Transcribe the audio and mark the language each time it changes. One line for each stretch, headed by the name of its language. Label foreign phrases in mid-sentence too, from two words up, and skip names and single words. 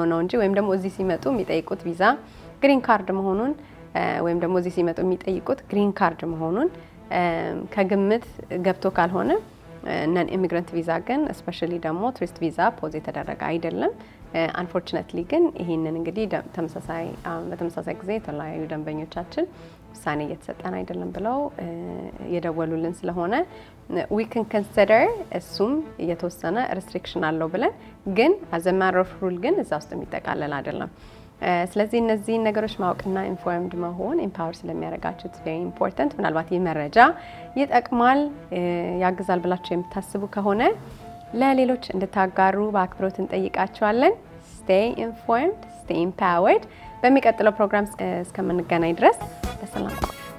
Amharic: ነው እንጂ ወይም ደግሞ እዚህ ሲመጡ የሚጠይቁት ቪዛ
English: green card
Amharic: መሆኑን ወይም ደግሞ እዚህ ሲመጡ የሚጠይቁት
English: green card
Amharic: መሆኑን ከግምት ገብቶ ካልሆነ
English: non immigrant
Amharic: ቪዛ ግን ስፔሻሊ ደግሞ
English: tourist visa pause
Amharic: የተደረገ አይደለም። አንፎርቹኔትሊ ግን ይሄንን እንግዲህ በተመሳሳይ ጊዜ የተለያዩ ደንበኞቻችን ውሳኔ እየተሰጠን አይደለም ብለው የደወሉልን ስለሆነ
English: we can consider
Amharic: እሱም የተወሰነ restriction አለው ብለን ግን
English: as a matter of rule
Amharic: ግን እዛ ውስጥ የሚጠቃለል አይደለም። ስለዚህ እነዚህ ነገሮች ማወቅና ኢንፎርምድ መሆን ኤምፓወር ስለሚያደርጋችሁ
English: it's very important።
Amharic: ምናልባት ይህ መረጃ ይጠቅማል ያግዛል ብላችሁ የምታስቡ ከሆነ ለሌሎች እንድታጋሩ በአክብሮት እንጠይቃችኋለን።
English: stay informed, stay empowered።
Amharic: በሚቀጥለው ፕሮግራም እስከምንገናኝ ድረስ በሰላም